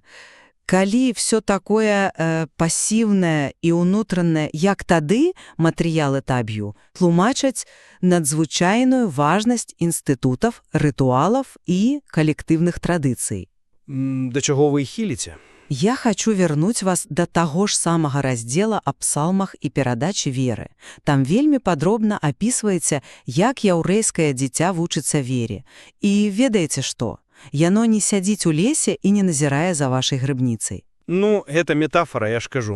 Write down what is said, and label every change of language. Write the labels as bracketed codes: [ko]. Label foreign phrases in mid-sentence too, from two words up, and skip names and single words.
[be] Калі [ru] все такое [be] пасіўнае і ўнутранае, як тады матэрыялы таб'ю, тлумачаць надзвычайную важнасць інстытутаў, рытуалаў і калектыўных традыцый. Да чаго вы хіліце? [ru] Я хочу вернуть вас [be] да таго ж самага раздзела аб псалмах і перадачы веры. Там вельмі падробна апісваецца, як яўрэйскае дзіця вучыцца вере. І ведаеце што? Яно не сядзіць у лесе і не назірае за вашай грыбніцай. Гэта метафора, я ж кажу.